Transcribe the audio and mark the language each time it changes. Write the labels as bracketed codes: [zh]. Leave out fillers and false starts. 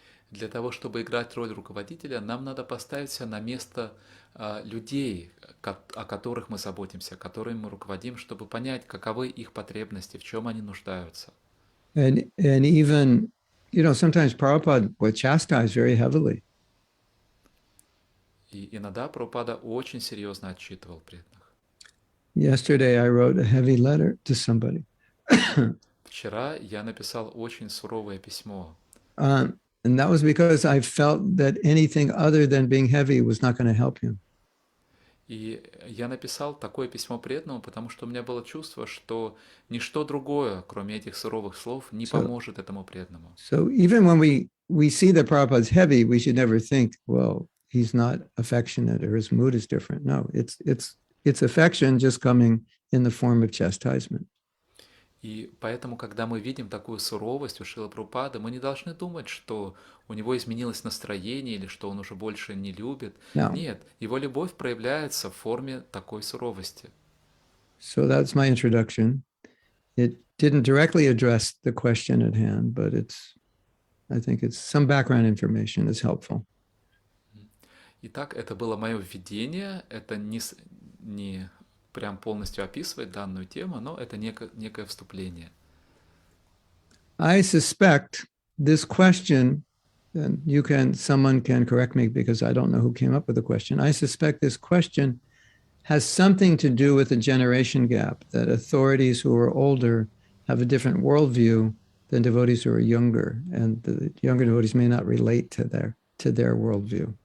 [ru] Для того, чтобы играть роль руководителя, нам надо поставить себя на место людей, о которых мы заботимся, которыми мы руководим, чтобы понять, каковы их потребности, в чем они нуждаются. [en] And even, sometimes Prabhupada would chastise very heavily. [ru] И иногда Прабхупада очень серьезно отчитывал преданных. [en] Yesterday I wrote a heavy letter to somebody. [ru] Вчера я написал очень суровое письмо. [en] And that was because I felt that anything other than being heavy was not going to help him. [ru] И я написал такое письмо преданному, потому что у меня было чувство, что ничто другое, кроме этих суровых слов, не поможет этому преданному. [en] So even when we see that Prabhupada's heavy, we should never think, well, he's not affectionate or his mood is different. No, it's affection just coming in the form of chastisement. [ru] И поэтому, когда мы видим такую суровость у Шрилы Прабхупады, мы не должны думать, что у него изменилось настроение или что он уже больше не любит. [en] Now, [ru] Нет, его любовь проявляется в форме такой суровости. [en] so that's my introduction. It didn't directly address the question at hand, but I think it's some background information is helpful. [ru] Итак, это было мое введение, это не прям полностью описывает данную тему, но это некое вступление. [en] I suspect this question, and someone can correct me because I don't know who came up with the question. I suspect this question has something to do with the generation gap, that authorities who are older have a different worldview than devotees who are younger, and the younger devotees may not relate to their worldview.